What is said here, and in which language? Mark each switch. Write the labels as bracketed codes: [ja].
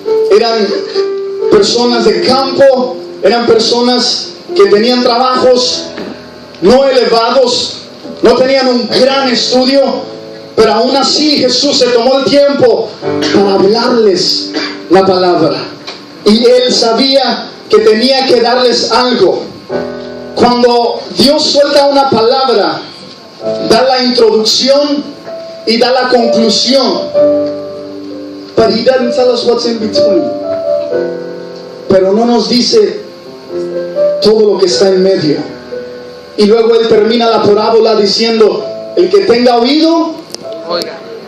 [es] Eran personas de campo, eran personas que tenían trabajos no elevados, no tenían un gran estudio, pero aún así Jesús se tomó el tiempo para hablarles la palabra. Y Él sabía que tenía que darles algo. Cuando Dios suelta una palabra, da la introducción y da la conclusión. [en] But He doesn't tell us what's in between. [es] Pero no nos dice todo lo que está en medio. Y luego Él termina la parábola diciendo: el que tenga oído, oiga.